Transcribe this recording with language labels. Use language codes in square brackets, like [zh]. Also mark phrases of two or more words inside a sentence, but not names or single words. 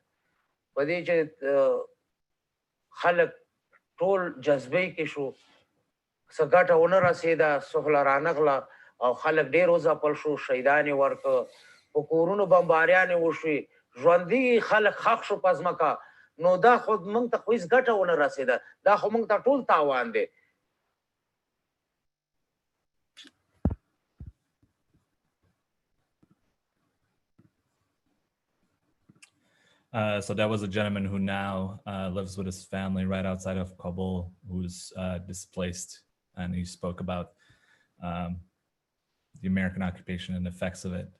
[ps] په دې چې خلک ټول جذبې کې شو، څه ګټه ونه رسېده، سهله رانغله، او خلک ډېر وځپل شو، شهیدان یې ورکړه، په کورونو بمباریانې وشوې، ژوندي خلک ښخ شو په ځمکه. نو دا خو موږ ته خو هېڅ ګټه ونه رسېده، دا خو موږ ته ټول تاوان دی. [en] So that was a gentleman who now lives with his family right outside of Kabul, who's displaced, and he spoke about the American occupation and the effects of it.